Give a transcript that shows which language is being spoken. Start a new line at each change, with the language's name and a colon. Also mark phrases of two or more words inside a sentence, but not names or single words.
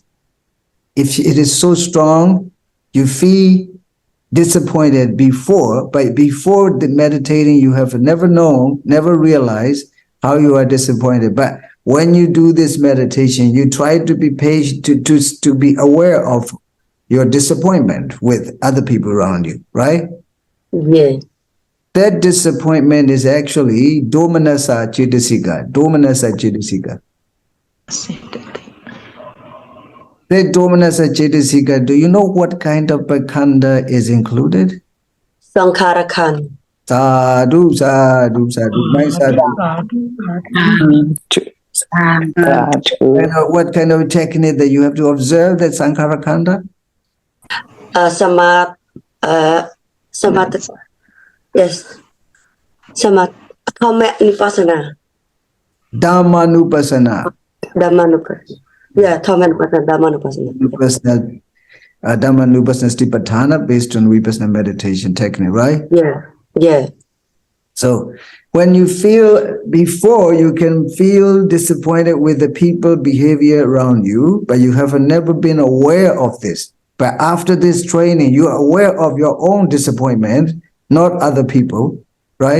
English: If it is so strong, you feel disappointed before, but before the meditating, you have never known, never realized how you are disappointed. But when you do this meditation, you try to be patient, to be aware of your disappointment with other people around you, right? Yeah. That disappointment is actually
Pali: domanassa cetasika. Domanassa cetasika. That domanassa cetasika,
English: do you know what kind of khanda is included?
Pali: Sankharakan. Sadhu, sadhu, sadhu.
English: My sadhu. What kind of technique that you have to observe that
Pali: sankhara khanda? Samat. Samat. Yes. Samat. Vipassana. Dhammanupassana. Dhammanupassana. Yeah, Dhammanupassana. Dhammanupassana Stipatthana
English: based on Vipassana meditation technique, right? Yeah. Yeah. So when you feel, before you can feel disappointed with the people behavior around you, but you have never been aware of this. But after this training, you are aware of your own disappointment, not other people, right?